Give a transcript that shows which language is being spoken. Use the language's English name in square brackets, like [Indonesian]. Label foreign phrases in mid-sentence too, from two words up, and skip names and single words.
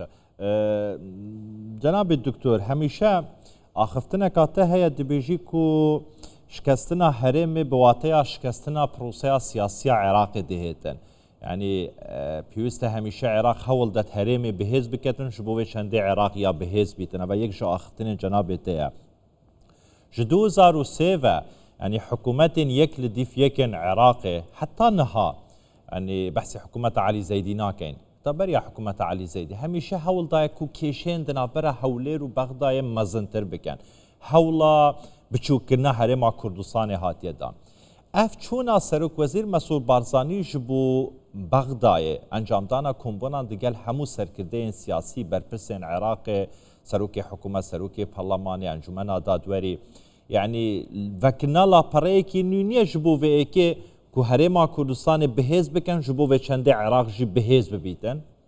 [Kurdish] جەنابی دکتۆر هەمیشە ئاخفتنێکاتە هەیە دەبێژی و شکستنا هەرێمی بواتەیە شکستنا پرۆسەیە سیاسیە عێراقی دەهێتن. یعنی پێویستە هەمیشە عێراق هەوڵ دەت هەرێمی بەهێز بکەتن ji بۆ وێ چەندێ عێراق یا بەهێز بیتن ئەوە یەک ژە ئاخفتنێن جەنابێتەیە ji 2003 ینی حکوومەتên یەک li dîf yekên Iraqê heta niha ینی بەحسی حکوومەتە عەلی زەیدی nakein تەبەریە حکوومەتە عەلی زەیدی هەمیشە هەوڵ دایە و کێشێن di navbera Hewlêr û Bexdayê mezintir bikin hewla biçûkirina herêma Kurdistanê hatiye dan. Ev çûna Serokvezîr Mesûd Barzanî ji bo Bexdayê encamdana kombonan digel hemû serkirdeyên siyasî berpirsên Iraqê serokê hikûmet serokê Parlemanê encûmena dadwerî yani vekirina lapereyekî nû niye ji bo vê êkê ku herêma Kurdistanê bihêz bikin ji bo vê çendê Iraq jî bihêz bibîtin.